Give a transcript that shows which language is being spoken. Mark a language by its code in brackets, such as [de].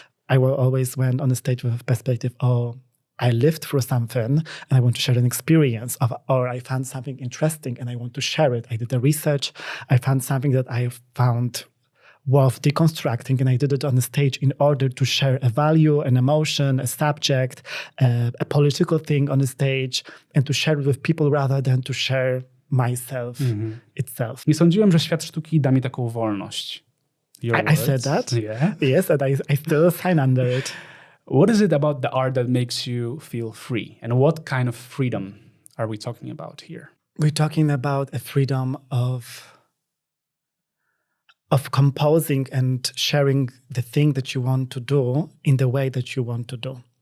[en] I always went on the stage with a perspective, I lived through something and I want to share an experience, or I found something interesting and I want to share it. I did the research, I found something that I found worth deconstructing, and I did it on the stage in order to share a value, an emotion, a subject, a political thing on the stage, and to share it with people rather than to share myself itself. [pl] Nie sądziłem, że świat sztuki da mi taką wolność. [en] I said that. Yeah. Yes, and I still sign under it. What is it about the art that makes you feel free? And what kind of freedom are we talking about here? We're talking about a freedom of composing and sharing the thing that you want to do in the way that you want to do.